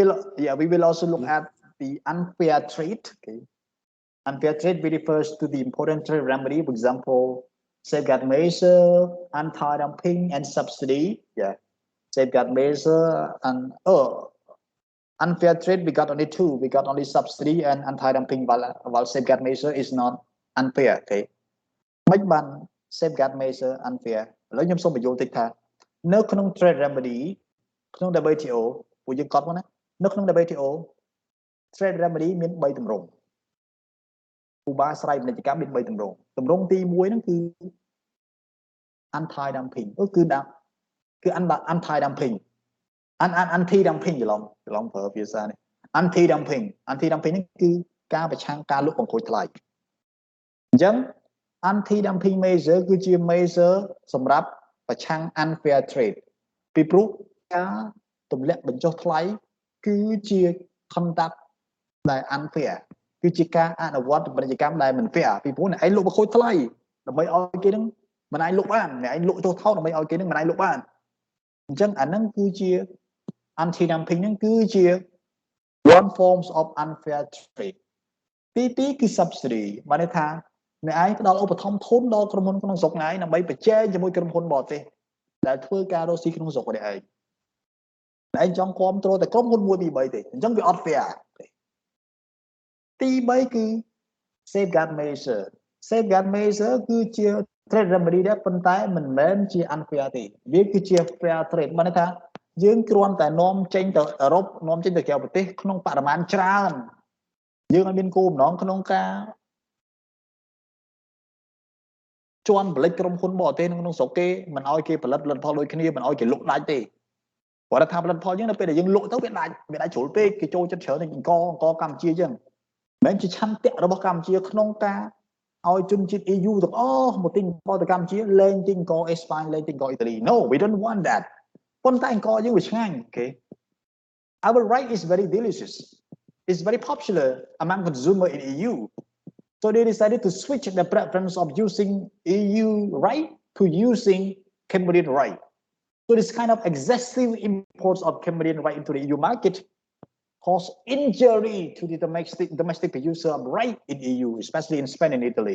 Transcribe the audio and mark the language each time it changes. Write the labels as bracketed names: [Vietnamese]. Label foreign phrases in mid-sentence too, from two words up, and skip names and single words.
[English] we will also look at the unfair trade unfair trade refers to the important trade remedy for example safeguard measure anti-dumping and subsidy safeguard measure and unfair trade we got only two we got only subsidy and anti-dumping while safeguard measure is not unfair មិនបាន safeguard measure unfair ឥឡូវ [Khmer] ខ្ញុំសូមបញ្យល់តិចថានៅក្នុង [English] trade remedy [Khmer] ក្នុង WTO ពួកយើងកត់មកណានៅក្នុង WTO [English] trade remedy [Khmer] មាន3ទម្រង់ឧបាស្រ័យពាណិជ្ជកម្មមាន3ទម្រង់ទម្រង់ទី1ហ្នឹងគឺ [English] anti dumping [Khmer] គឺ [English] anti dumping anti dumping [Khmer] ច្រឡំប្រើភាសានេះ [English] anti dumping [Khmer] ហ្នឹងគឺការប្រឆាំងការលក់បង្ខូចថ្លៃអញ្ចឹង [English] anti dumping measure [Khmer] គឺជា measure សម្រាប់ប្រ ឆាំង [English] unfair trade [Khmer] ពីព្រោះការទម្លាក់បញ្ចុះថ្លៃគឺជា conduct ដែល unfair គឺជាការអនុវត្តពាណិជ្ជ កម្មដែលមិន fair ពីព្រោះអ្នកឯងលក់បង្ខូចថ្លៃដើម្បីឲ្យគេនឹងមិនអាចលក់បានអ្នកឯងលក់ទៅថោកដើម្បីឲ្យគេនឹងមិនអាចលក់បានអញ្ចឹងអាហ្នឹងគឺជា [English] anti dumping [Khmer] ហ្នឹងគឺជា [English] one forms of unfair trade [Khmer] ទី2គឺ subsidy បានន័យថាអ្នកឯងផ្ដល់ឧបត្ថម្ភធនដល់ក្រុមហ៊ុនក្នុងស្រុកឯងដើម្បីប្រជែងជាមួយក្រុមហ៊ុនបរទេសដែលធ្វើការរកស៊ីក្នុងស្រុករបស់អ្នកឯង anh trong control តែក្រុមហ៊ុនមួយពីរបីទេអញ្ចឹងវាអត់ fair ទី3គឺ [English] safeguard measure [Khmer] គឺជា [English] trade remedy [Khmer] ដែរប៉ុន្តែមិនមែនជា unfair ទេវាគឺជា [English] fair trade [Khmer] បានន័យថាយើងគ្រាន់តែនាំចេញទៅអឺរ៉ុបនាំចេញទៅក្រៅប្រទេសក្នុងបរិមាណច្រើនយើងអត់មានគោលបំណងក្នុងការ ជន់ផលិតក្រុមហ៊ុនបរទេសក្នុងស្រុកគេមិនឲ្យគេផលិតផលដូចគ្នាមិនឲ្យគេលក់ដាច់ទេគាត់ថាផលិតផលយើងនៅពេលដែលយើងលក់ទៅវាដាច់ជ្រុលពេ កគេចូលចិត្តច្រើនអង្គកម្ពុជាអញ្ចឹងមិនជាឆន្ទៈរបស់កម្ពុជាក្នុងការឲ្យជនជាតិ EU ទាំងអស់មកទិញផល ទៅកម្ពុជាលែងទិញអង្គអេស្ប៉ាញលែងទិញអង្គអ៊ីតាលី [English] No we don't want that [Khmer] ប៉ុន្តែអង្គយើងវាឆ្ងាញ់ [English] okay our rice is very delicious it's very popular among consumers in EU so they decided to switch the preference of using EU rice to using Cambodian rice so this kind of excessive imports of Cambodian rice into the EU market cause injury to the domestic producer of rice in EU, especially in Spain and Italy.